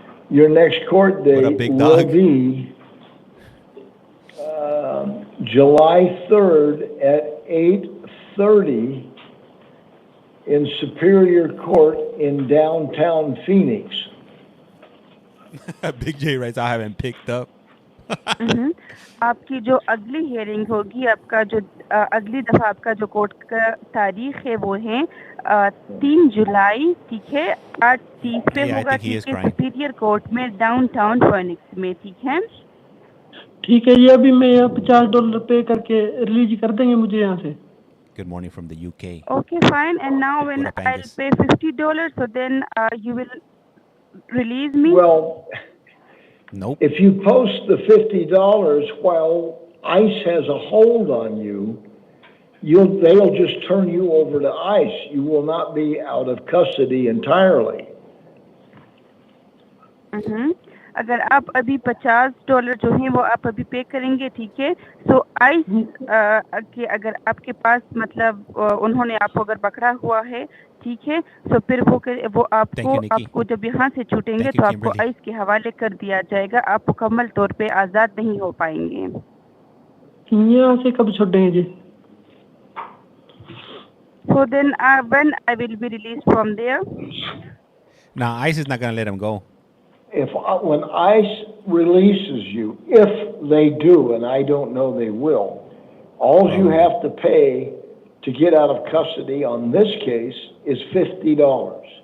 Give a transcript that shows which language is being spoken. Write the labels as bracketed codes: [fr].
[en] Your next court date will be July 3rd at 8:30 in Superior Court in downtown Phoenix. Big J writes, I haven't picked up. [hi] आपकी जो अगली hearing होगी, आपका जो अगली दफा आपका जो कोर्ट का तारीख है वो है 3 जुलाई, ठीक है, 8:30 पे होगा, ठीक है, सुपीरियर कोर्ट में डाउनटाउन फिनिक्स में, ठीक है। ठीक है, ये अभी मैं यहाँ $50 पे करके रिलीज कर देंगे मुझे यहाँ से। [en] Good morning from the UK. Okay, fine. And now when I'll pay $50, so then you will release me? Well, nope. If you post the $50 while ICE has a hold on you, they'll just turn you over to ICE. You will not be out of custody entirely. [hi] अगर आप अभी $50 जो है वो आप अभी पे करेंगे, ठीक है, तो आइस कि अगर आपके पास मतलब उन्होंने आपको अगर पकड़ा हुआ है, ठीक है, तो फिर वो आपको जब यहाँ से छूटेंगे तो आपको आइस के हवाले कर दिया जाएगा, आप मुकम्मल तौर पे आज़ाद नहीं हो पाएंगे। यहाँ से कब छूटेंगे जी? [en] So then when I will be released from there? No, ICE is not going to let him go. When ICE releases you, if they do, and I don't know they will, all you have to pay to get out of custody on this case is $50.